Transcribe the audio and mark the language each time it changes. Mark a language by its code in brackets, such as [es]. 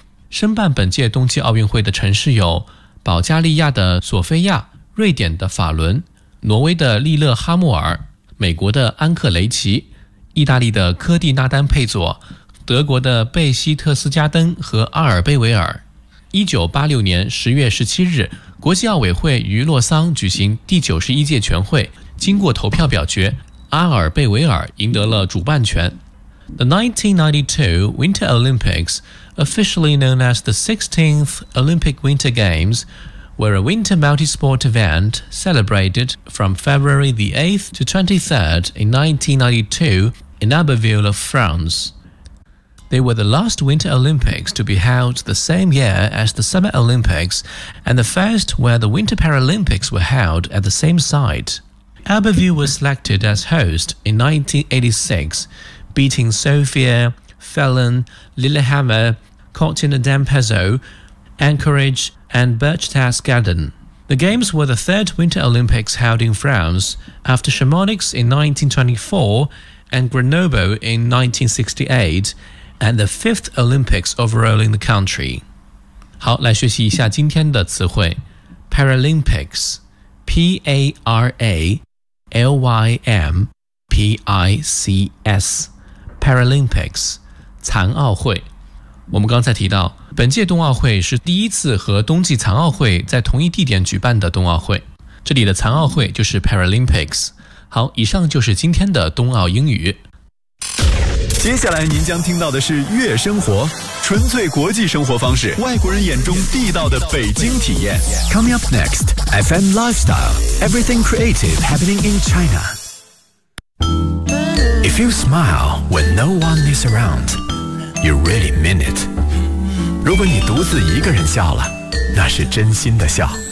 [zh] 申办本届冬季奥运会的城市有保加利亚的索菲亚、瑞典的法伦、挪威的利勒哈默尔、美国的安克雷奇、意大利的科蒂纳丹佩佐、德国的贝希特斯加登和阿尔贝维尔。 1986年10月17日，国际奥委会于洛桑举行第91届全会，经过投票表决，阿尔贝维尔赢得了主办权。 [en] The 1992 Winter Olympics, officially known as the 16th Olympic Winter Games, were a winter multi-sport event celebrated from February the 8th to 23rd in 1992 in Abbeville of France. They were the last Winter Olympics to be held the same year as the Summer Olympics and the first where the Winter Paralympics were held at the same site. Abbeville was selected as host in 1986, beating Sofia, Fallon, Lillehammer, Cortina-Dampezzo, Anchorage and Berchtesgaden. The Games were the third Winter Olympics held in France after Chamonix in 1924 and Grenoble in 1968,and the fifth Olympics overall in the country. [zh] 好，来学习一下今天的词汇。 [en] Paralympics, P-A-R-A-L-Y-M-P-I-C-S, Paralympics, 残奥会。 [zh] 我们刚才提到，本届冬奥会是第一次和冬季残奥会在同一地点举办的冬奥会。这里的残奥会就是 Paralympics。好，以上就是今天的冬奥英语。接下来您将听到的是悦生活，纯粹国际生活方式，外国人眼中地道的北京体验。 [en] Coming up next, FM Lifestyle, Everything Creative Happening in China. If you smile when no one is around, you really mean it. [zh] 如果你独自一个人笑了，那是真心的笑。